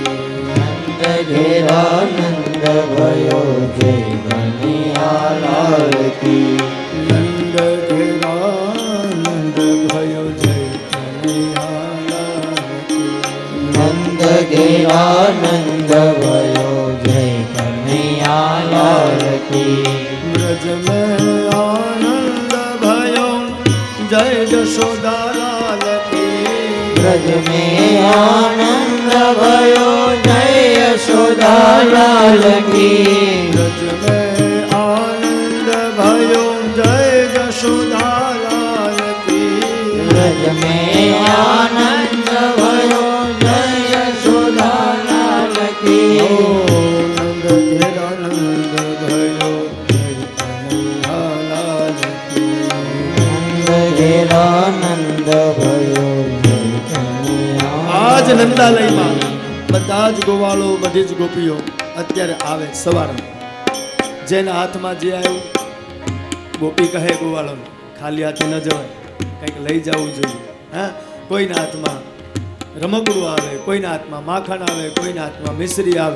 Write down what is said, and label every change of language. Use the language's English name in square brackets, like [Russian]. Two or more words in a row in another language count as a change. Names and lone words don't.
[Braj] नंद घेरा नंद भयो जय कनैयालाल की. नंद घेरा नंद भयो जय कनैयालाल की. नंद घेरा नंद भयो जय कनैयालाल की. ब्रज में आनंद भयो जय यशोदालाल की. ब्रज में आनंद भयो जय यशोदालाल की. ब्रज में आनंद भयो जय यशोदालाल की. ब्रज में आनंद भयो जय यशोदालाल की. ओ नंद घेरा नंद भयो जय कन्हैयालाल की. नंद घेरा नंद भयो जय कन्हैया. [Gujarati] આજ નંદાલયમાં બધા જ ગોવાળો, બધી જ ગોપીઓ અત્યારે આવે સવારમાં. જેના હાથમાં જે આવ્યું, ગોપી કહે ગોવાળોને ખાલી હાથે ન જવાય, કંઈક લઈ જવું જોઈએ. હા, કોઈના હાથમાં રમકડું આવે, કોઈના હાથમાં માખણ આવે, કોઈના હાથમાં મિશ્રી આવે.